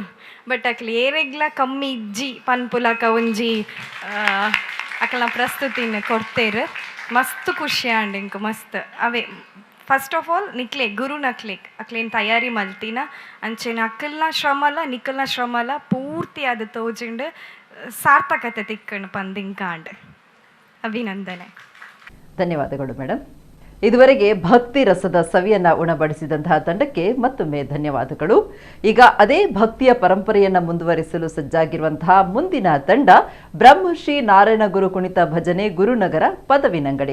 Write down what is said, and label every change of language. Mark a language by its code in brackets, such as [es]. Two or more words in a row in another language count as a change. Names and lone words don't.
[tcy] ಬಟ್ ಅಕ್ಲಿ ಏರೆಗ್ಲ ಕಮ್ಮಿ ಇಜ್ಜಿ ಪನ್ಪುಲಕ ಒಂಜಿ ಅಕಲ್ನ ಪ್ರಸ್ತುತಿನ ಕೊಡ್ತೇರು. ಮಸ್ತ್ ಖುಷಿ ಆಂಡ್ ಇಂಕ ಮಸ್ತ್ ಅವೇ. [en] first of all [tcy] ನಿಕ್ಲೆ ಗುರು ನಕ್ಲೆಗ್ ಅಕ್ಲೇನು ತಯಾರಿ ಮಲ್ತಿನ ಅಂಚೆನ ಅಕ್ಕಲ್ನ ಶ್ರಮಲ ನಿಕ್ಕಲ್ನ ಶ್ರಮಲ ಪೂರ್ತಿ ಅದು ತೋಜಿಂಡು ಸಾರ್ಥಕತೆ ತಿಕ್ಕಂಡು ಪಂದಿಂಕಾಂಡ್. ಅಭಿನಂದನೆ. [kn] ಧನ್ಯವಾದಗಳು ಮೇಡಮ್. ಇದುವರೆಗೆ ಭಕ್ತಿ ರಸದ ಸವಿಯನ್ನ ಉಣಬಡಿಸಿದಂತಹ ತಂಡಕ್ಕೆ ಮತ್ತೊಮ್ಮೆ ಧನ್ಯವಾದಗಳು. ಈಗ ಅದೇ ಭಕ್ತಿಯ ಪರಂಪರೆಯನ್ನ ಮುಂದುವರಿಸಲು ಸಜ್ಜಾಗಿರುವಂತಹ ಮುಂದಿನ ತಂಡ ಬ್ರಹ್ಮಶ್ರೀ ನಾರಾಯಣ ಗುರು ಕುಣಿತ ಭಜನೆ ಗುರುನಗರ ಪದವಿನಂಗಡಿ.